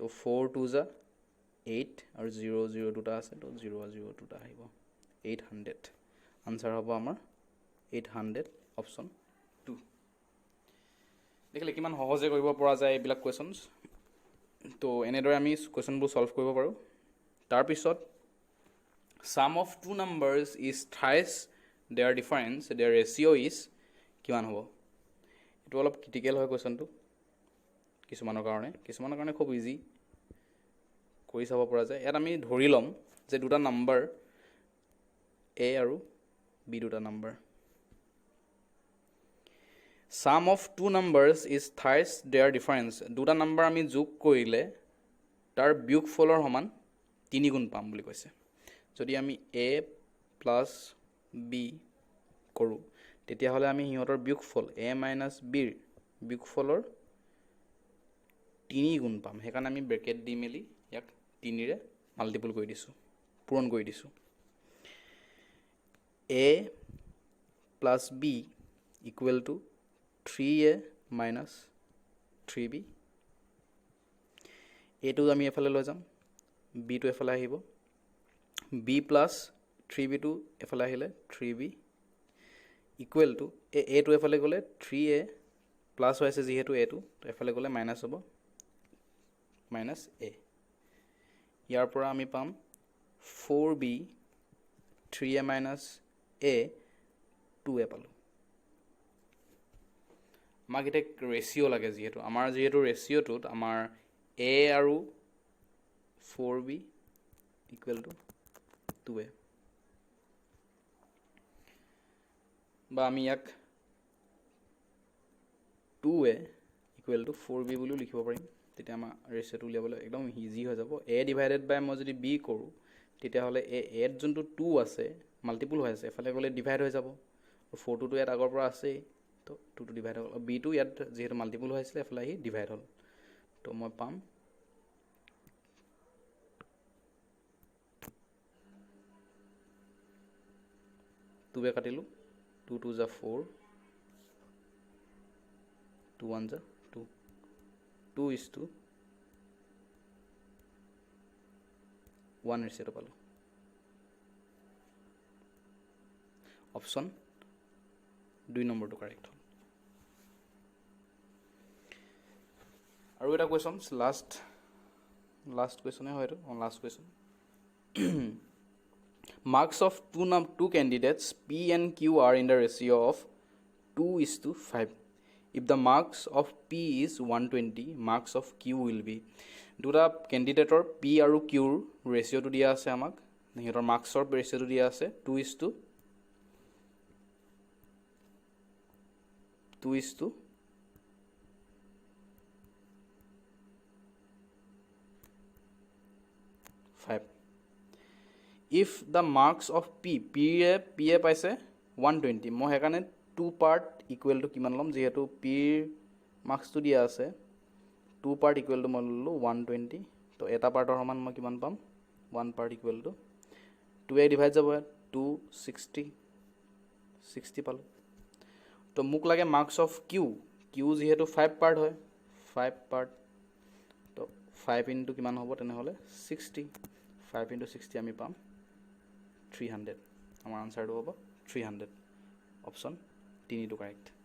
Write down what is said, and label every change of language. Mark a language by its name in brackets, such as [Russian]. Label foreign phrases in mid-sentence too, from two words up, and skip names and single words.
[Assamese] 4 2 যা 8 আৰু 0 0 দুটা আছে তো 0 0 দুটা আহিব 800 আনসাৰ হ'ব আমাৰ 800 অপশ্যন 2 দেখিলে কিমান সহজে কৰিব পৰা যায় এইবিলাক কুৱেশ্যনছ তো এনেদৰে আমি কুৱেশ্যনবোৰ সলভ কৰিব পাৰোঁ তাৰপিছত [English] sum of two numbers is thrice their difference their ratio is [Assamese] কিমান হ'ব এইটো অলপ ক্ৰিটিকেল হয় কুৱেশ্যনটো কিছুমানৰ কাৰণে খুব ইজি কৰি চাব পৰা যায় ইয়াত আমি ধৰি ল'ম যে দুটা নাম্বাৰ a আৰু b দুটা নাম্বাৰ [English] sum of two numbers is thrice their difference [Assamese] দুটা নাম্বাৰ আমি যোগ কৰিলে তাৰ বিয়োগফলৰ সমান 3 গুণ পাম বুলি কৈছে যদি আমি [English] a plus b [Assamese] কৰোঁ তেতিয়াহ'লে আমি হিহঁতৰ বিয়োগফল [English] a minus b [Assamese] ৰ বিয়োগফলৰ 3 গুণ পাম সেইকাৰণে আমি ব্ৰেকেট দি মেলি ইয়াক 3 ৰে মাল্টিপল কৰি দিছোঁ পূৰণ কৰি দিছোঁ a plus b equal to 3a minus 3b a টো আমি এফালে লৈ যাম b টো এফালে আহিব b plus 3b টো এফালে আহিলে [English] 3b equal to a [Assamese] টো এফালে গ'লে 3a প্লাস হৈছে যেহেতু a টো তো এফালে গ'লে মাইনাস হ'ব মাইনাস a ইয়াৰ পৰা আমি পাম 4b [English] 3a minus a [Assamese] 2a পালো আমাক এটা ৰেচিঅ' লাগে যেহেতু আমাৰ ৰেচিঅ'টোত আমাৰ a আৰু [English] 4b equal to 2a [Assamese] বা আমি ইয়াক [English] 2a equal to 4b [Assamese] বুলিও লিখিব পাৰিম তেতিয়া আমাৰ ৰেচিঅ'টো উলিয়াবলৈ একদম ইজি হৈ যাব a [English] divided by [Assamese] মই যদি b কৰোঁ তেতিয়াহ'লে a ত যোনটো 2 আছে মাল্টিপল হৈ আছে এফালে গ'লে ডিভাইড হৈ যাব আৰু 4 টো ইয়াত আগৰ পৰা আছেই তো 2 টো ডিভাইড হ'ল b টো ইয়াত যেহেতু মাল্টিপল হৈ আছিলে এফালে আহি ডিভাইড হ'ল তো মই পাম 2 কাটিলোঁ 2 2 যা 4 2 1 যা 2 [English] 2 is to 1 [Assamese] ৰেচিঅ'টো পালোঁ অপশ্যন 2 নম্বৰটো কাৰেক্ট হ'ল আৰু এটা কুৱেশ্যন লাষ্ট কুৱেশ্যনে হয় এইটো [English] last question marks of two candidates p and q are in the ratio of 2:5 if the marks of p is 120 marks of q will be [Assamese] দুটা ক্যান্ডিডেটৰ p আৰু q ৰ ৰেচিঅ'টো দিয়া আছে আমাক হিহঁতৰ মাৰ্কছৰ ৰেচিঅ'টো দিয়া আছে [English] 2:5 if the marks of p [Assamese] পাইছে 120 মই হেকানে [English] 2 part equal to [Assamese] কিমান লম যেহেতু p মার্কস তো দিয়া আছে [English] 2 part equal to [Assamese] মই ললো 120 তো এটা পাৰ্টৰ সমান মই কিমান পাম [English] 1 part equal to [Assamese] 2 এ ডিভাইড যাব 260 পালো তো মোক লাগে [English] marks of q [Assamese] যেহেতু 5 part হয় 5 part তো 5 into কিমান হ'ব তেনেহলে 60 5 into 60 আমি পাম 300 আমাৰ আনসাৰটো হ'ব 300 অপশ্যন 3 টো কাৰেক্ট